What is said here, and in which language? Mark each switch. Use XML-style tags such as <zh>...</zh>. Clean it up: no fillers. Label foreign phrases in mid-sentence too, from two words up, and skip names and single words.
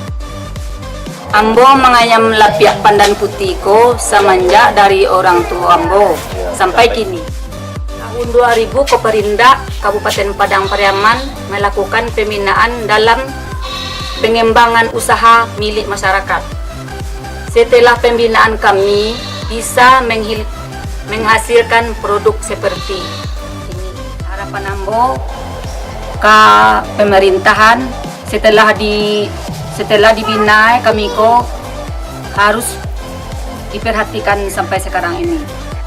<min>Ambo mengayam lapiak pandan putihko semenjak dari orang tua Ambo sampai kini.</min> <id>Tahun 2000 Koperindak Kabupaten Padang Pariaman melakukan pembinaan dalam pengembangan usaha milik masyarakat. Setelah pembinaan kami bisa menghasilkan produk seperti ini. Harapan Ambo ke pemerintahan setelah dibina kami harus diperhatikan sampai sekarang ini.</id>